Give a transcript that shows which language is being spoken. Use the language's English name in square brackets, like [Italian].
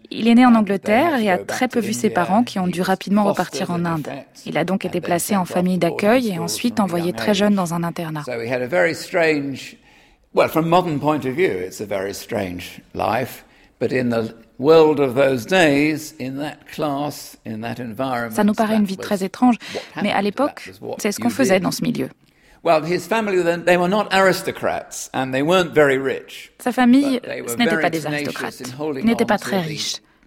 [French] Il est né en Angleterre et a très peu vu ses parents qui ont dû rapidement repartir en Inde. Il a donc été placé en famille d'accueil et ensuite envoyé très jeune dans un internat. Donc il a eu une très étrange. [English] Well, from modern point of view, it's a very strange life. But in the world of those days, in that class, in that environment, [French] ça nous paraît une vie très étrange. Mais à l'époque, c'est ce qu'on faisait dans ce milieu. [English] Well, his family they were not aristocrats and they weren't very rich. [French] Sa famille, ce n'était pas des aristocrates. Ils n'étaient pas très riches.